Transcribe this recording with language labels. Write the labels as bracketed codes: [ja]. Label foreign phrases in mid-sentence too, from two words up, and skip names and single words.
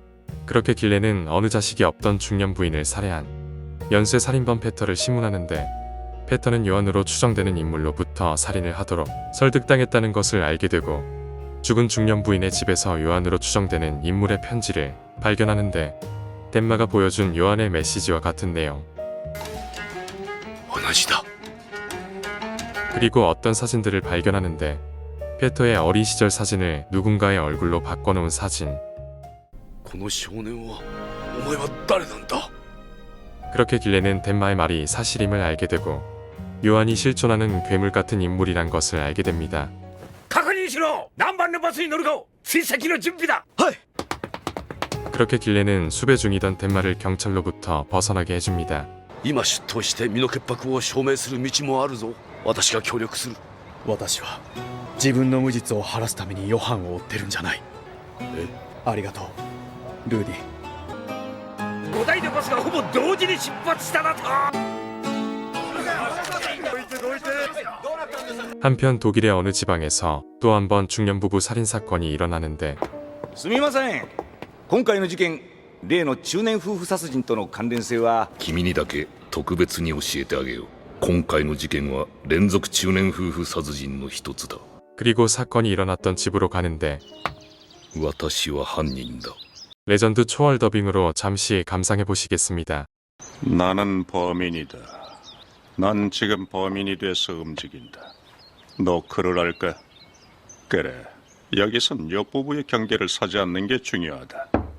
[ko] 그렇게 길렌은 어느 자식이 없던 중년 부인을 살해한 연쇄 살인범 페터를 심문하는데 페터는 요한으로 추정되는 인물로부터 살인을 하도록 설득당했다는 것을 알게 되고 죽은 중년 부인의 집에서 요한으로 추정되는 인물의 편지를 발견하는데 덴마가 보여준 요한의 메시지와 같은 내용. [ja] 同じだ。 [ko] 그리고 어떤 사진들을 발견하는데 페터의 어린 시절 사진을 누군가의 얼굴로 바꿔놓은 사진. [ja] この少年はお前は誰なんだ。 [ko] 그렇게 길렌은 덴마의 말이 사실임을 알게 되고 요한이 실존하는 괴물 같은 인물이란 것을 알게 됩니다. [ja] 確認しろ。何番のバスに乗るか。追跡の準備だ。 [ko] 그렇게 길렌은 수배 중이던 덴마를 경찰로부터 벗어나게 해줍니다. [ja] 今出頭して身の潔白を証明する道もあるぞ。私が協力する。私は自分の無実を晴らすためにヨハンを追ってるんじゃない。ありがとう、ルーディ。 5台のバスがほぼ同時に出発しただと。 [ko] 한편 독일의 어느 지방에서 또 한 번 중년 부부 살인 사건이 일어나는데 [ja] すみません。今回の事件、例の中年夫婦殺人との関連性は。君にだけ特別に教えてあげよう。今回の事件は連続中年夫婦殺人の一つだ。 [ko] 그리고 사건이 일어났던 집으로 가는데 [ja] 私は犯人だ。 [ko] 레전드 초월 더빙으로 잠시 감상해 보시겠습니다. 나는 범인이다. 난 지금 범인이 돼서 움직인다. 노크를 할까? 그래. 여기선 역부부의 경계를 서지 않는 게 중요하다.